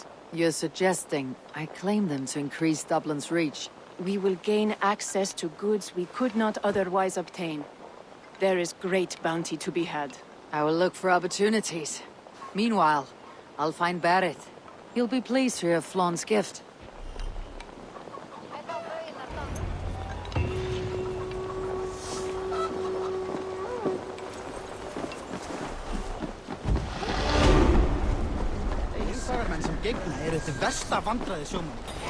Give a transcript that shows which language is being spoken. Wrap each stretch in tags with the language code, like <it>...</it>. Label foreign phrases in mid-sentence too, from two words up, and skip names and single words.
<en>You're suggesting I claim them to increase Dublin's reach? We will gain access to goods we could not otherwise obtain. There is great bounty to be had. I will look for opportunities. Meanwhile, I'll find Barrett. He'll be pleased to hear Flan's gift.</en> <is>Menn sem gegna eru til versta vandræði sjómann.</is>